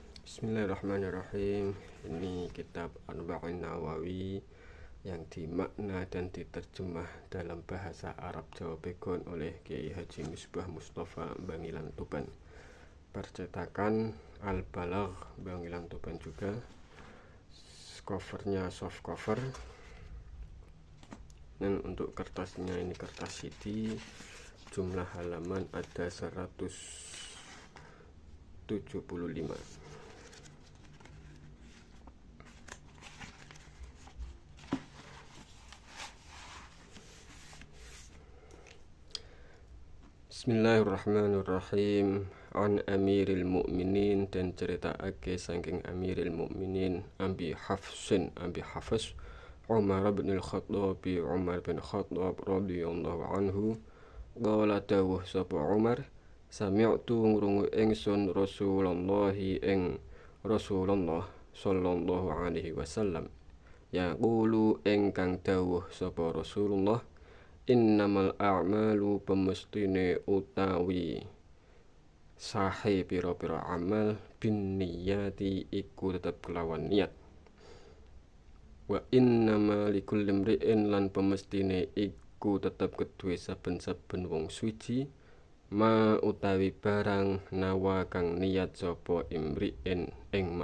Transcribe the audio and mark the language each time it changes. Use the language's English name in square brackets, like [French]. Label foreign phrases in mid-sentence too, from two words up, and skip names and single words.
[Arabic] Bismillahirrahmanirrahim. [Indonesian] Ini kitab Arba'in Nawawi yang dimakna dan diterjemah dalam bahasa Arab Jawa Bekon oleh Kiai Haji Misbah Mustafa Bangilan Tuban. Percetakan Al-Balagh Bangilan Tuban juga. Covernya soft cover. Dan untuk kertasnya ini kertas CD. Jumlah halaman ada 175. [Arabic] Bismillahirrahmanirrahim. An Amiril Mu'minin, [Javanese] dan cerita ake saking Amiril Mu'minin Abi Hafs Umar bin Al-Khattab [Arabic] radhiyallahu anhu. [Javanese] Qala dawuh sapa Umar, sami'tu ngrungu ingsun Rasulullah [Arabic] sallallahu alaihi wasallam yaqulu [Javanese] ingkang dawuh sapa Rasulullah, [Arabic] innamal a'malu [Javanese] pemestine utawi sahe pira-pira amal [Arabic] bin niyati [Javanese] iku tetep kelawan niat, [Arabic] wa innama likulli imri'in [Javanese] lan pemestine iku tetep kedue saben-saben wong suci ma utawi barang nawa kang niat sapa imri'in ing ma.